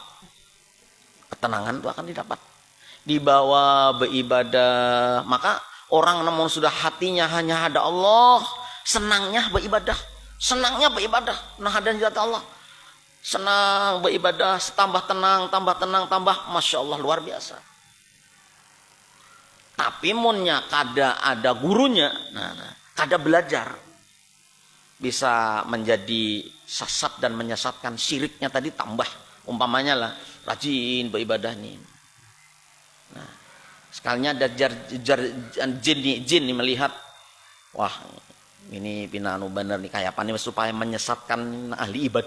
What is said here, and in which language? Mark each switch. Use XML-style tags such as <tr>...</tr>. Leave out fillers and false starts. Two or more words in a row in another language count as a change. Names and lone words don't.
<id>Ketenangan itu akan didapat. Dibawa beribadah, maka orang namun sudah hatinya hanya ada Allah, senangnya beribadah, senangnya beribadah. Nah, ada zat Allah. Senang beribadah, tambah tenang, tambah</id> <ar>ما شاء الله</ar> <id>luar biasa.</id> <bjn>Tapi munnya kada ada gurunya, kada belajar, bisa menjadi sesat dan menyesatkan.</bjn> <id>Syiriknya tadi tambah, umpamanya lah rajin beribadah nih.</id> <bjn>Nah, sekalinya ada jin nih melihat, wah ini pina anu bener nih kayak apa nih supaya menyesatkan ahli ibadah.</bjn>